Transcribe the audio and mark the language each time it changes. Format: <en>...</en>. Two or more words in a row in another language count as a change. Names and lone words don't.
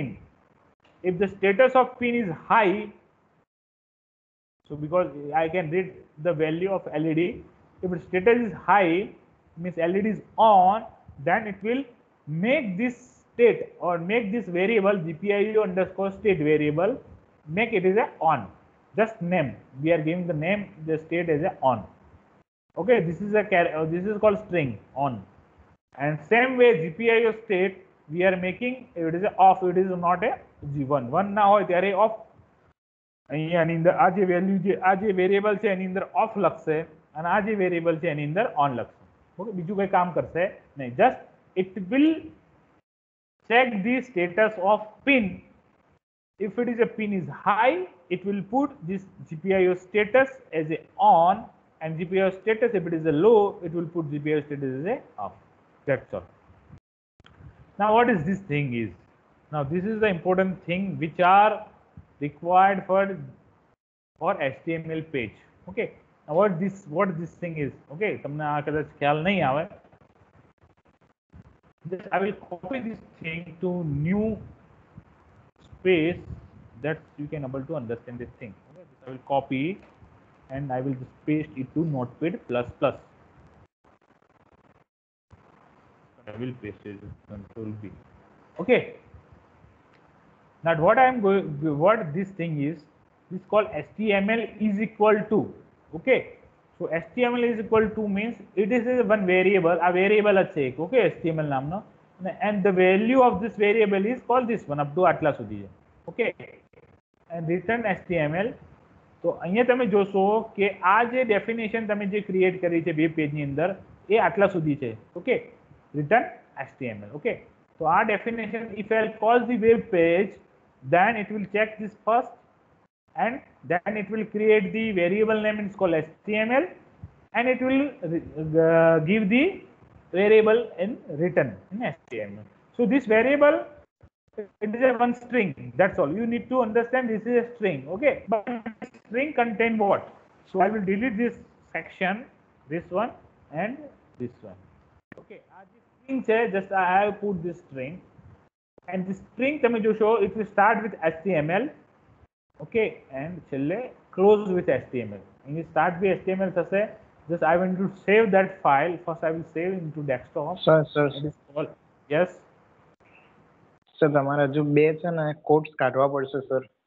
<en>If the status of pin is high, so because I can read the value of LED, if the status is high, means LED is on, then it will make this state or make this variable GPIO underscore state variable, make it as a on. Just name, we are giving the name, the state as a on. Okay, this is a this is called string on. And same way GPIO state we are making, it is a off, it is not a G1.</en> <gu>One ના હોય ત્યારે off. અહીંયાની અંદર આ જે વેલ્યુ આ જે વેરિયેબલ છે એની અંદર ઓફ લખશે અને આ જે વેરિયેબલ છે એની અંદર ઓન લખશે. ઓકે, બીજું કોઈ કામ કરશે નહીં.</gu> <en>Just it will check the status of pin. If it is a pin is high, it will put this GPIO status as a on, and GPIO status if it is a low, it will put GPIO status as a off. That's all. Now what is this thing is? Now this is the important thing which are required for HTML page. Okay, now what this thing is?</en> <gu>Okay, તમને આ કદાચ ખ્યાલ નહીં આવે.</gu> <en>Just I will copy this thing to new space that you can able to understand this thing. Okay, I will copy and I will just paste it to Notepad++. I will paste it with Control B. Okay. Now what I am going, what this thing is called HTML is equal to. Okay, so HTML is equal to means it is one variable, a variable</en> <gu>છે એક. Okay, HTML નામનો,</gu> <en>and the value of this variable is called this one up to</en> <gu>આટલા સુધી છે.</gu> <en>Okay, and return HTML.</en> <gu>તો અહીંયા તમે જોશો કે આ જે ડેફિનેશન તમે જે ક્રિએટ કરી છે વેબ પેજની અંદર એ આટલા સુધી છે. ઓકે,</gu> <en>return HTML. Okay, so our definition, if I call the web page, then it will check this first, and then it will create the variable name, it's called HTML, and it will give the variable in return in HTML. So this variable, it is a one string, that's all. You need to understand this is a string. Okay, but string contain what? So I will delete this section, this one and this one. Okay, string છે, just I have put this string, and this string</en> <gu>તમે જોશો</gu> <en>it will start with HTML. Okay, and છેલ્લે close with HTML. And it start with HTML થશે. Just I want to save that file. First I will save into desktop. Sir. Yes.</en> <gu>સર તમારા જો બે છે ને કોડ્સ કાઢવા પડશે સર.</gu>